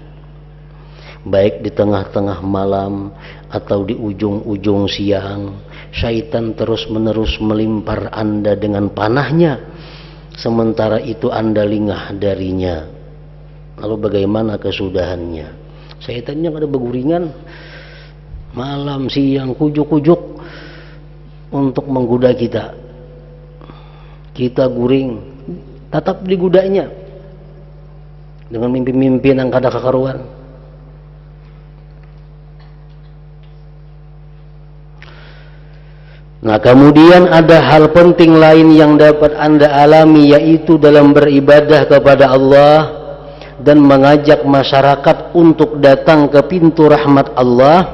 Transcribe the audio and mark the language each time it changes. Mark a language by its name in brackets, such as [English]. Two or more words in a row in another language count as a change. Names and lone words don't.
[Indonesian] Baik di tengah-tengah malam atau di ujung-ujung siang, syaitan terus-menerus melimpar Anda dengan panahnya. Sementara itu Anda lengah darinya. Lalu bagaimana kesudahannya? [Banjar] Syaitannya ada beguringan malam, siang, kujuk-kujuk untuk menggoda kita. Kita guring, tetap digudanya dengan mimpi-mimpi yang kada kekaruan. [Indonesian] Nah, kemudian ada hal penting lain yang dapat Anda alami, yaitu dalam beribadah kepada Allah dan mengajak masyarakat untuk datang ke pintu rahmat Allah.